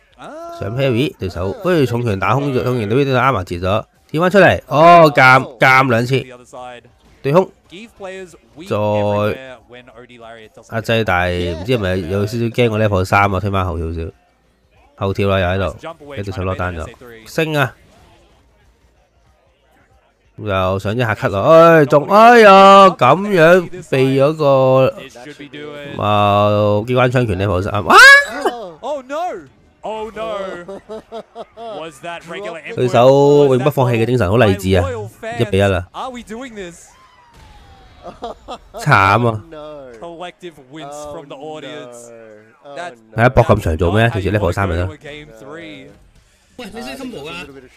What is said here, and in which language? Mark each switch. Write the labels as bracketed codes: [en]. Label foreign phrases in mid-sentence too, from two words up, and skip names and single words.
[yue] 上 parry 對手，跟住重拳打空咗，重拳對手啱埋截咗，跳翻出嚟，哦監2次，對空，再壓制，但係唔知係咪有少少驚我 level 3啊，推翻後少少，後跳啦又喺度，俾對手落單咗，升啊，又上一下 cut 落，哎中，哎呀咁樣避咗個機關槍拳 level 3，哇！ [en] Oh no! Was that regular? [yue] 對手永不放棄嘅精神好勵志啊！1-1啦，慘啊！係啊，搏咁長做咩？其實 level 3咪得。喂，你識 combo 啊？